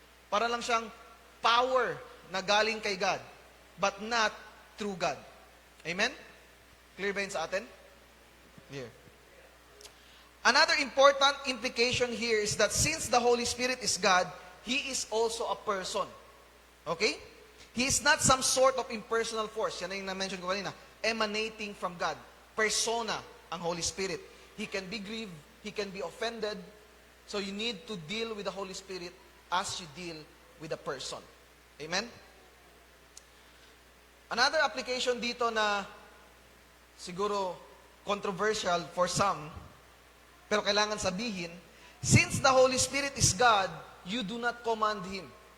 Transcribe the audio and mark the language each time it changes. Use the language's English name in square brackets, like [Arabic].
[Filipino] Para lang siyang power na galing kay God, [English] but not through God. [Filipino] Amen? Clear ba yun sa atin? Clear. [English] Another important implication here is that since the Holy Spirit is God, He is also a person. Okay? He is not some sort of impersonal force. [Filipino] Yan na yung na-mention ko kanina. [English] Emanating from God. [Filipino] Persona ang Holy Spirit. [English] He can be grieved. He can be offended. So you need to deal with the Holy Spirit as you deal with a person. Amen? Another application [Filipino] dito na siguro [English] controversial for some, [Filipino] pero kailangan sabihin, [English] since the Holy Spirit is God, you do not command Him.